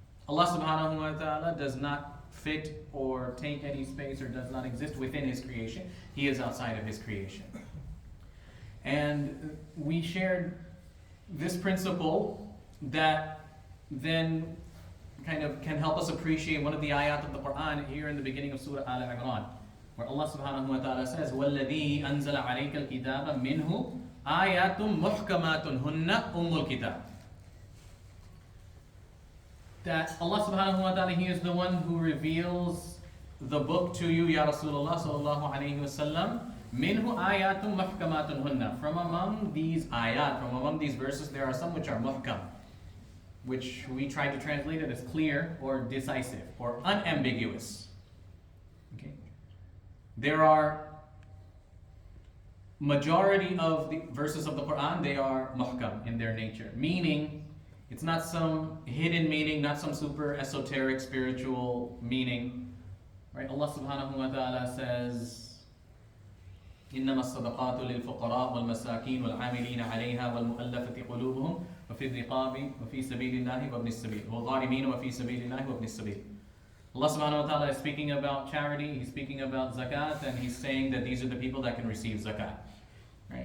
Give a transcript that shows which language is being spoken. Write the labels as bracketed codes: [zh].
[en] Allah subhanahu wa ta'ala does not fit or take any space or does not exist within His creation. He is outside of His creation. And we shared this principle that then kind of can help us appreciate one of the ayat of the Quran here in the beginning of Surah Al-Imran. where Allah subhanahu wa ta'ala says, [ar] وَالَّذِي أَنزَلَ عَلَيْكَ الْكِتَابَ مِنْهُ آيَاتٌ مُحْكَمَاتٌ هُنَّ أُمُّ الْكِتَابِ. [en] That Allah subhanahu wa ta'ala, He is the one who reveals the book to you, Ya Rasulullah sallallahu alayhi wa sallam. [ar] Minhu ayatun muhkamatun hunna. [en] From among these ayat, from among these verses, there are some which are muhkam, which we try to translate it as clear or decisive or unambiguous. Okay. There are majority of the verses of the Quran, they are muhkam in their nature, meaning it's not some hidden meaning, not some super esoteric spiritual meaning. Right? Allah subhanahu wa ta'ala says, [ar] إنما الصدقات للفقراء والمساكين والعاملين عليها والمؤلفة قلوبهم وفي الرقاب وفي سبيل الله وابن السبيل والغارمين وفي سبيل الله وابن السبيل. [en] Allah subhanahu wa ta'ala is speaking about charity, He's speaking about zakat, and He's saying that these are the people that can receive zakat. Right?